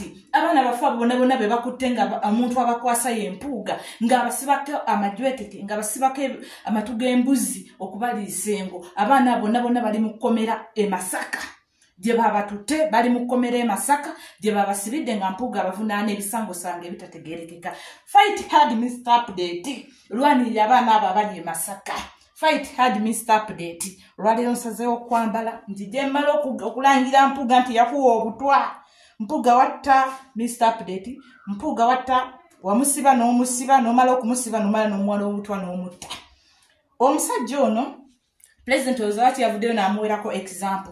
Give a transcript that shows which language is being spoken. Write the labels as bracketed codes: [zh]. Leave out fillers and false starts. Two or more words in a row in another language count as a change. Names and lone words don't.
[lg] Abaana bafa bonna be bakutte nga omuntu abakwasa ye Mpuuga nga basibako amajwekeke nga basibako amatu g'embuzi okubaliisa engo. Abaana bonna bali mu kkomera e Masaka. Gye babatutte bali mu kkomera e Masaka gye babasibidde nga Mpuuga abavunaana ebisangosanga ebitategeerekeka. [en] Fight hard, Mr. Update. [lg] Lwanirira abaana abo abali e Masaka. [en] Fight hard, Mr. Update. [lg] Olwaleero nsazeewo okwambala nti gye mmala okulangira Mpuuga nti yakuwa obutwa. Mpuuga watta, Mr. Update. Mpuuga watta wamusiba n'omusiba n'omala okumusiba n'omala n'omuwala obutwa n'omutta. Omusajja ono President Ozawati yavuddeyo n'amuwerako example.